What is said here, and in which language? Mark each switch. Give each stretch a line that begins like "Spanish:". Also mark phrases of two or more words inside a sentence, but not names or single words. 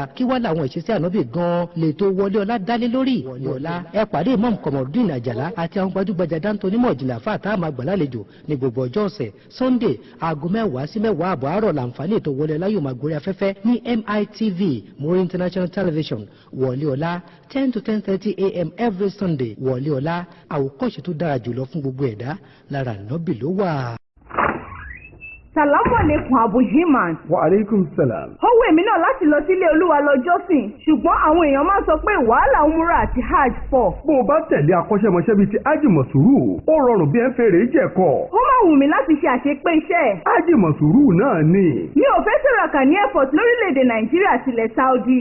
Yoruba: Kí wá làwọn ìṣesí ànábì gan-an lè tó wọlé ọ̀la dálé lórí. Wọlé ọ̀la ẹ pàdé Imam Komorudeen Àjàlá àti àwọn gbajúgbajà dáńtó onímọ̀ ìjìnlẹ̀ àfáà tá a máa gbà lálejò ní gbogbo ọjọ́ ọ̀sẹ̀. Sunday aago 10 sí 10 àbọ̀ àárọ̀ làǹfààní ètò wọlé ọ̀la yóò máa gorí afẹ́fẹ́ ní MITV Muri International Television.
English: Wọlé ọ̀la 10 to 10:30 a.m. every Sunday.
Yoruba: Wọlé ọ̀la àwòkọ́ṣe tó dára jùlọ fún gbogbo ẹ̀dá lára ànábì ló wà.
Arabic: السلام عليكم Abu Himan. وعليكم السلام.
Yoruba: Ó wù mí náà láti lọ sílé Olúwa lọ jọ́sìn, ṣùgbọ́n àwọn èèyàn máa ń sọ pé wàhálà umura àti hajj pọ̀. Bó o bá tẹ̀lé akọ́ṣẹ́mọṣẹ́ bíi ti Ájì Mọ̀sùrù, ó rọrùn bí ẹ ń fèrè jẹ̀kọ̀. Ó máa wù mí láti ṣe àṣepé iṣẹ́. Ájì Mọ̀sùrù náà ni. Mi ò fẹ́ sọ̀rọ̀kà ní airport lórílẹ̀‐èdè Nàìjíríà tilẹ̀ Saudi.